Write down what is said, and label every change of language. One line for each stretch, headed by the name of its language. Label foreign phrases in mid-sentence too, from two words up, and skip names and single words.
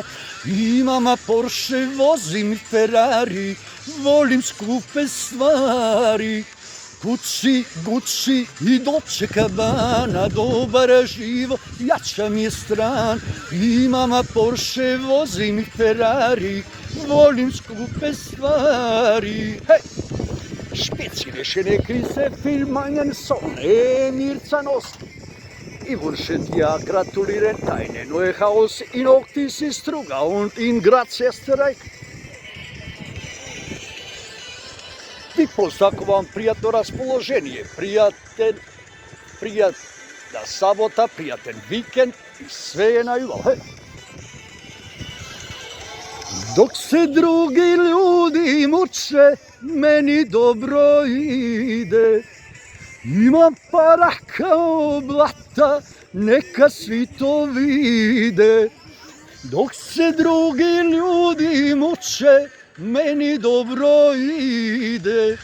Serbian: Imam Porsche, vozim Ferrari, volim skupe stvari. Gucci i Dolce Gabbana, dobar život, jača mi je strana. Imam Porsche, vozim Ferrari, volim skupe stvari.
German: Spezielle schöne Grüße für meinen Sohn Emir Canoski. Ich wünsche dir gratulieren deine neue Haus in Oktisi Struga und in Graz, Österreich.
Macedonian: Ти посакувам пријатно расположение, пријатна сабота, пријатен викенд и све е најубаво.
Serbian: Dok se drugi ljudi muče, meni dobro ide. Imam para kao blata, neka svi to vide. Dok se drugi ljudi muče, meni dobro ide.